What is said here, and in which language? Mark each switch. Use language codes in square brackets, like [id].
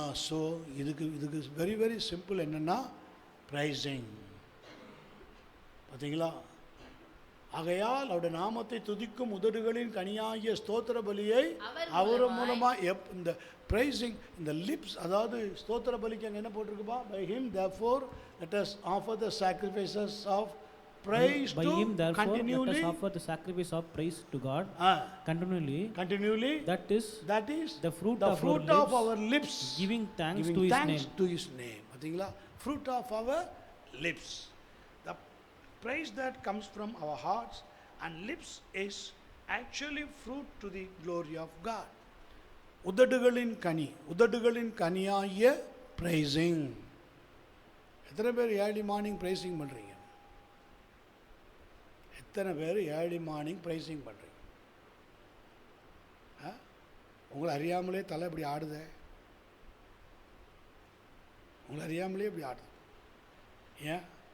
[ta] So இதுக்கு very very simple. என்னன்னா pricing. பார்த்தீங்களா? ஆகையால் அவருடைய நாமத்தை துதிக்கும் உதடுகளின் கனியாகிய ஸ்தோத்திர பலியை அவர் மூலமா இந்த பிரைசிங், இந்த லிப்ஸ், அதாவது ஸ்தோத்திர பலிக்கு அங்கே என்ன போட்டிருக்குப்பா? [en] By him therefore let us offer the sacrifices of praise by to him therefore continually let us offer the sacrifice of praise to God continually. That is the fruit of our lips, giving thanks to his name. [ta] பார்த்தீங்களா? [en] fruit of our lips. The praise that comes from our hearts and lips is actually fruit to the glory of God. [ta] உதடுகளின் கனியாகிய praising. எத்தனை பேர் early morning pricing பண்ணுறீங்க? எத்தனை பேர் early morning pricing பண்ணுறீங்க? உங்களை அறியாமலே தலை இப்படி ஆடுதே, உங்களை அறியாமலே இப்படி ஆடுது. ஏன்?